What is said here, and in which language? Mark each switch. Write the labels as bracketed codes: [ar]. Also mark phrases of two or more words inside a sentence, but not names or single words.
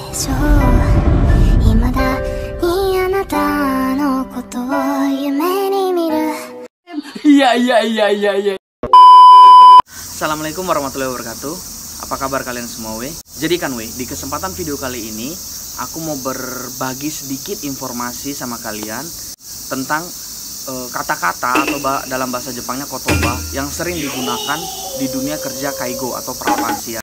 [ja] ょう未だにあなたのことを夢に見る [id] Iya. [ar] السلام عليكم ورحمة الله وبركاته. [id] Apa kabar kalian semua weh? Jadi kan weh, di kesempatan video kali ini aku mau berbagi sedikit informasi sama kalian tentang kata-kata atau dalam bahasa Jepangnya kotoba yang sering digunakan di dunia kerja kaigo atau perawat lansia.